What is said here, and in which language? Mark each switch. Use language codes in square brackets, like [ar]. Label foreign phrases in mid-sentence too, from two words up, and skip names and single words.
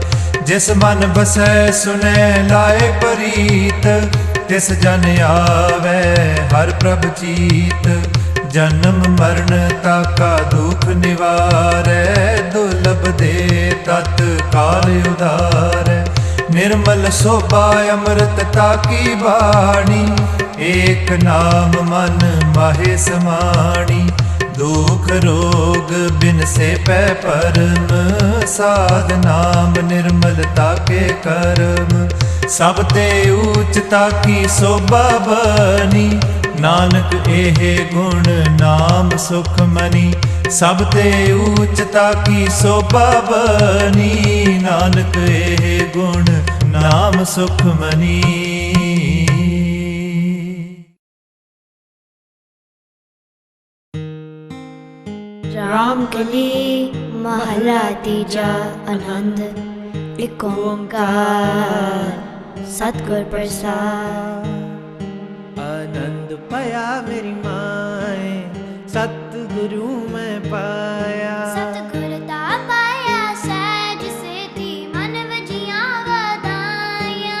[pa] ਜਿਸ ਮਨ ਬਸੈ ਸੁਨੈ ਲਾਏ ਪ੍ਰੀਤ ਤਿਸ ਜਨ ਆਵੈ ਹਰ ਪ੍ਰਭ ਚੀਤ ਜਨਮ ਮਰਨ ਤਾਕਾ ਦੁਖ ਨਿਵਾਰੈ ਦੁਰਲਭ ਦੇ ਤਤ ਕਾਲ ਉਧਾਰੈ ਨਿਰਮਲ ਸੋਭਾ ਅੰਮ੍ਰਿਤ ਤਾਕੀ ਬਾਣੀ ਏਕ ਨਾਮ ਮਨ ਮਾਹੇ ਸਮਾਣੀ ਦੁਖ ਰੋਗ ਬਿਨ ਸੇ ਪੈ ਪਰਮ, ਸਾਧ ਨਾਮ ਨਿਰਮਲਤਾ ਕੇ ਕਰਮ। ਸਭ ਤੇ ਊਚਤਾ ਕੀ ਸੋਭਾ ਬਨੀ, ਨਾਨਕ ਏਹੇ ਗੁਣ ਨਾਮ ਸੁਖ ਮਨੀ। ਸਭ ਤੇ ਊਚਤਾ ਕੀ ਸੋਭਾ ਬਨੀ, ਨਾਨਕ ਏਹੇ ਗੁਣ ਨਾਮ ਸੁਖ ਮਨੀ। ਰਾਮਕਲੀ ਮਹਲਾ ਤੀਜਾ ਆਨੰਦ। ਏਕ ਓਂਕਾਰ ਸਤਗੁਰ ਪ੍ਰਸਾਦ। ਆਨੰਦ ਪਾਇਆ ਮੇਰੀ ਮਾਏ, ਸਤਗੁਰੂ ਮੈਂ ਪਾਇਆ। ਸਤਗੁਰਤਾ ਪਾਇਆ ਸਹਜ ਸੇਤੀ, ਮਨ ਵਜਿਆ ਵਦਾਇਆ।